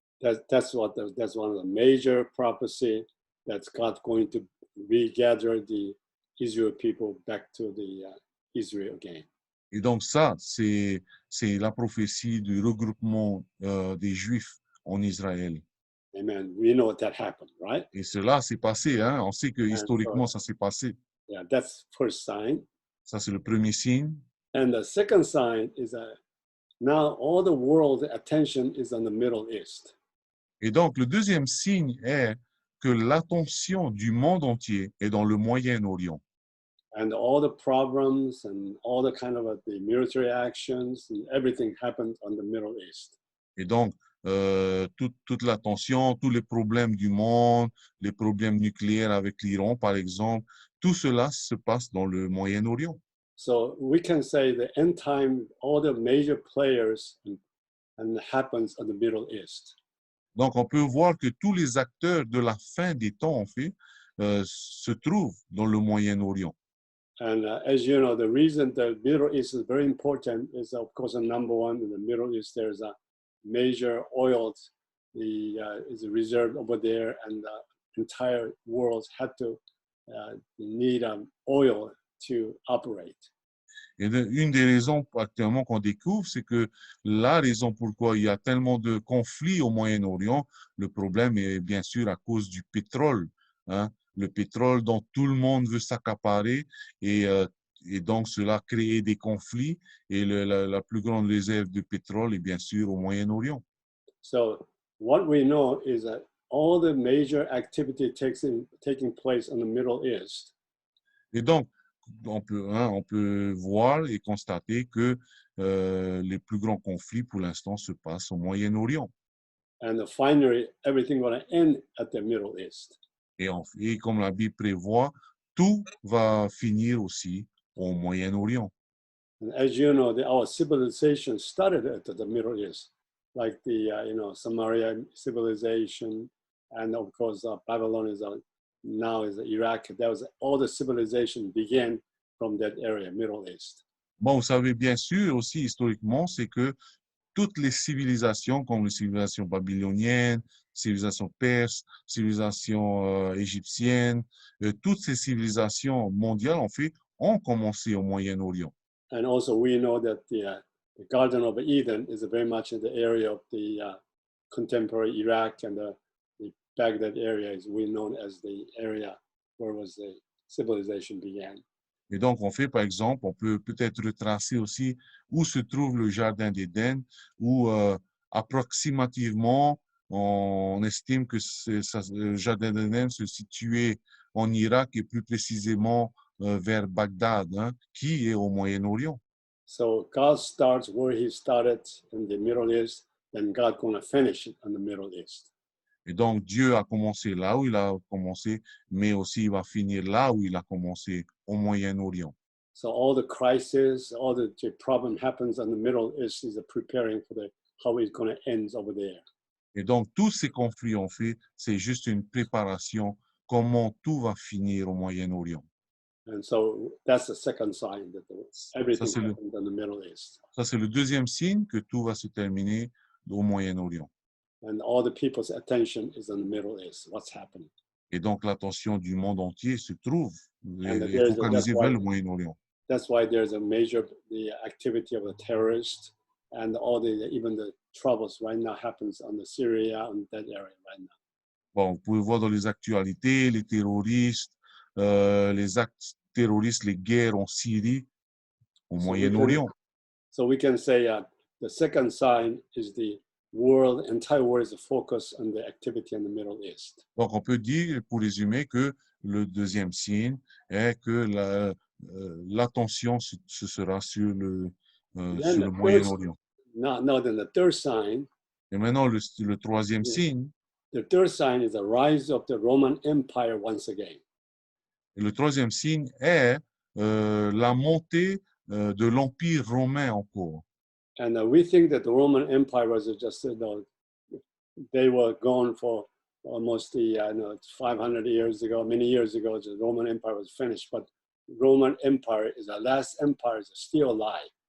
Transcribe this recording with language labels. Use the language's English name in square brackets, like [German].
[English] That's one of the major prophecy that's God going to regather the Israel people back to the Israel again. [French] Et donc ça, c'est la prophétie du regroupement des Juifs en Israël. [English] Amen. We know that happened, right? [French] Et cela s'est passé, hein? On sait que historiquement, ça s'est passé. [English] Yeah, that's first sign. [French] Ça, c'est le premier signe. [English] And the second sign is that now all the world attention is on the Middle East. [French] Et donc, le deuxième signe est que l'attention du monde entier est dans le Moyen-Orient. [English] And all the problems and all the kind of the military actions and everything happened on the Middle East. [French] Et donc, toute l'attention, tous les problèmes du monde, les problèmes nucléaires avec l'Iran, par exemple, tout cela se passe dans le Moyen-Orient. [English] So we can say the end time, all the major players and happens on the Middle East. [French] Donc, on peut voir que tous les acteurs de la fin des temps, en fait, se trouvent dans le Moyen-Orient. [English] And as you know, the reason the Middle East is very important is, of course, number one, in the Middle East, there's a major oil is reserved over there, and the entire world had to need oil to operate. [French] Et une des raisons actuellement qu'on découvre, c'est que la raison pourquoi il y a tellement de conflits au Moyen-Orient, le problème est bien sûr à cause du pétrole, hein? Le pétrole dont tout le monde veut s'accaparer et donc cela crée des conflits et la plus grande réserve de pétrole est bien sûr au Moyen-Orient. [English] So what we know is that all the major activity taking place in the Middle East. [French] Et donc, on peut voir et constater que les plus grands conflits pour l'instant se passent au Moyen-Orient. [English] And finally, everything going to end at the Middle East. [French] Et comme la Bible prévoit, tout va finir aussi au Moyen-Orient. [English] And as you know, our civilization started at the Middle East, like the Samaria civilization, and of course Babylon is now is Iraq. That was all the civilization began from that area, Middle East. [French] Bon, vous savez bien sûr aussi historiquement, c'est que toutes les civilisations, comme les civilisations babyloniennes, civilisations perses, civilisations égyptiennes, toutes ces civilisations mondiales, en fait, ont commencé au Moyen-Orient. [English] And also we know that the Garden of Eden is very much in the area of the contemporary Iraq, and the Baghdad area is we known as the area where was the civilization began. [French] Et donc, on fait, par exemple, on peut peut-être retracer aussi où se trouve le Jardin d'Éden, où approximativement, on estime que le Jardin d'Éden se situait en Irak et plus précisément vers Bagdad, hein, qui est au Moyen-Orient. [English] So God starts where he started in the Middle East, then God gonna finish it in the Middle East. [French] Et donc, Dieu a commencé là où il a commencé, mais aussi il va finir là où il a commencé, au Moyen-Orient. [English] So all the crisis, all the problem happens in the Middle East is preparing for how it's gonna end over there. [French] Et donc, tous ces conflits, en fait, c'est juste une préparation, comment tout va finir au Moyen-Orient. [English] And so that's the second sign that everything happens in the Middle East. [French] Ça, c'est le deuxième signe que tout va se terminer au Moyen-Orient. [English] And all the people's attention is in the Middle East, what's happening. [French] Et donc, l'attention du monde entier se trouve [English] And [French] est focalisée vers le Moyen-Orient. [English] That's why there's a major the activity of the terrorists and all even the troubles right now happens on the Syria and that area right now. [French] Bon, vous pouvez voir dans les actualités, les terroristes, les actes terroristes, les guerres en Syrie, au Moyen-Orient. [English] So we can say the second sign is the entire world is focused on the activity in the Middle East. [French] Donc, on peut dire, pour résumer, que le deuxième signe est que l'attention ce sera sur le Moyen-Orient. [English] Now then the third sign. [French] Et maintenant, le troisième signe. [English] The third sign is the rise of the Roman Empire once again. [French] Et le troisième signe est la montée de l'Empire romain encore. [English] And we think that the Roman Empire was just, they were gone for almost 500 years ago, many years ago, the Roman Empire was finished, but Roman Empire is the last empire is still alive.